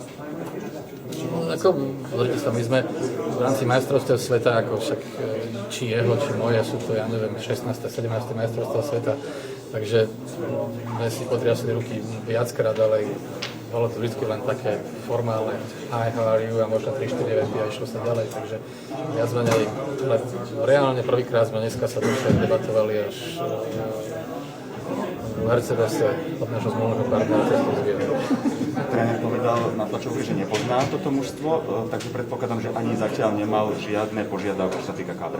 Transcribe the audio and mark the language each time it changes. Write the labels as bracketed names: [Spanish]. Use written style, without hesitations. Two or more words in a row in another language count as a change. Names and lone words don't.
[Slovak] Pozrite sa, my sme v rámci majstrovstiev sveta, ako však či jeho, či moje, sú to, ja neviem, 16. 17. majstrovstiev sveta, takže sme si potriasli ruky viackrát, ale bolo to vždy len také formálne [English] hi, how are you [Slovak] a možno 3-4 vety a išlo sa ďalej, takže viac menej, ale reálne prvýkrát sme dneska sa dlhšie debatovali až v Mercedese od nášho zmluvného partnera cestu z Viedne. Tréner povedal na tlačovke, že nepozná toto mužstvo, takže predpokladám, že ani zatiaľ nemal žiadne požiadavky, čo sa týka kádra.